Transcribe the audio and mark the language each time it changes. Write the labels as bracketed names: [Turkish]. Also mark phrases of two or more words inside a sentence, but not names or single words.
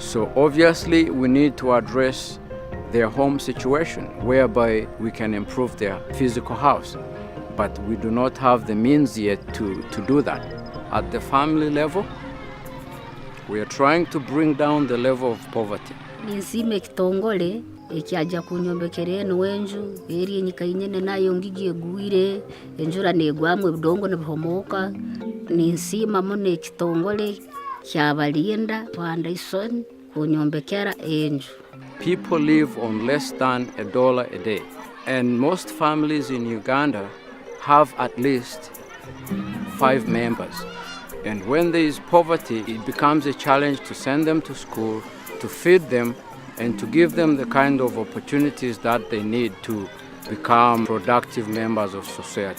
[English] So obviously we need to address their home situation whereby we can improve their physical house. But we do not have the means yet to do that. At the family level, we are trying to bring down the level of poverty. [Nyankole] Ninsime kitongole ekyaja kunyombekera eno enju eri enyikainyene nayo ngigi egwire enjura negwamu ebidongo nibihomoka ninsima muno ekitongole kyabalinda foundation kunyombekera enju. [English] People live on less than $1 a day, and most families in Uganda have at least 5 members. And when there is poverty, it becomes a challenge to send them to school, to feed them, and to give them the kind of opportunities that they need to become productive members of society.